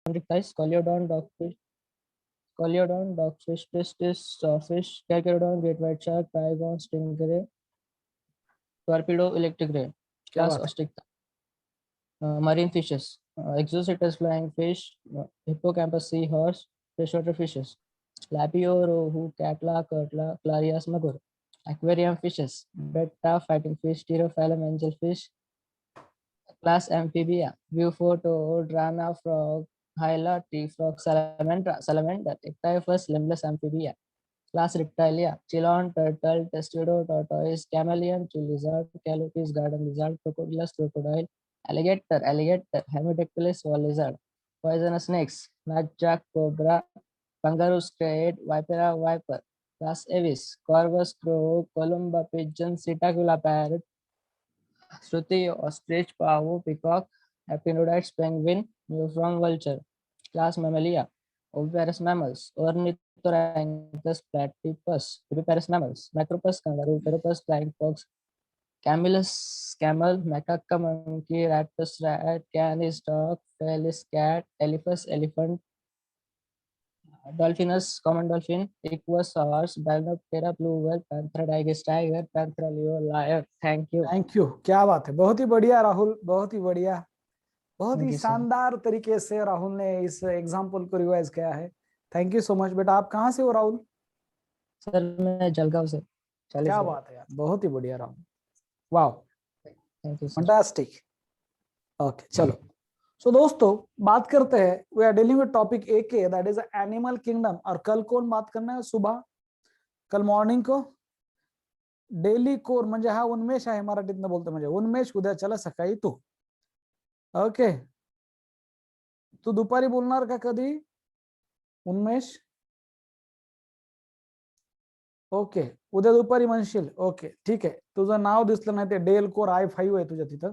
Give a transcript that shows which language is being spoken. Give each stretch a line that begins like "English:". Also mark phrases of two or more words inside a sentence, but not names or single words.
English: Chondrichthyes, Scoliodon, dogfish, Pistis, sawfish, Carcharodon, great white shark, Trigon, stingray, Torpedo, electric ray.
Hindi: क्या
English: Class
Hindi: बात है?
English: Ostricta. Marine fishes. Exocetus, flying fish, Hippocampus, seahorse, freshwater fishes. Lapio, rohu, catla, curtla, Clarias, magur. Aquarium fishes. Betta, fighting fish, Pterophyllum, angelfish. Class Amphibia. Buford, Drana, frog, Hyla, tree frog, salamander, Ictyphus, limbless amphibia. Class Reptilia. Chelon, turtle, testudo, tortoise, chameleon, tree lizard, calotes, garden lizard, crocodilus, crocodile, alligator, Hemidactylus, wall lizard. Poisonous snakes. Nutjack, cobra, kangaroo, scred, vipera, viper. Class Avis. Corvus, crow, columba, pigeon, Psittacula, parrot, Shruti, ostrich, pavu, peacock, Epinodites, penguin, Newfound vulture. Class Mammalia. Oviparous mammals. Ornithorhynchus, platypus. Viviparous mammals. Macropus, kangaroo, pteropus, flying fox, Camellus, camel, macaque, monkey, raptus, rat, canis, dog, felis, cat, elephas, elephant, Dolphinus, common dolphin, Equus, horse, Balnoptera, blue whale, panther, tiger, panther, leo, lion. Thank you. thank you,
Hindi: क्या बात है, बहुत ही बढ़िया राहुल, बहुत ही बढ़िया, बहुत ही
English: Thank you, sir.
Hindi: शानदार तरीके से राहुल ने इस एग्जाम्पल को रिवाइज किया है।
English: thank you so much.
Hindi: बेटा आप कहाँ से हो राहुल? सर मैं जलगांव से। क्या बात है यार, बहुत ही बढ़िया राहुल, वाह,
English: thank you sir.
Hindi: फंटास्टिक।
English: ओके
Hindi: चलो, सो दोस्तों बात करते हैं,
English: we are dealing with topic AK, that is animal kingdom.
Hindi: और कल कौन बात करना है? सुबह, कल मॉर्निंग को
English: daily core
Marathi: म्हणजे हा उन्मेष आहे मराठीतनं बोलतो, म्हणजे उन्मेष उद्याच्याला सकाळी तू. ओके, तू दुपारी बोलणार का कधी उन्मेष? ओके, उद्या दुपारी म्हणशील. ओके ठीक आहे, तुझं नाव दिसलं नाही, ते डेल कोर I5 आहे तुझ्या तिथं.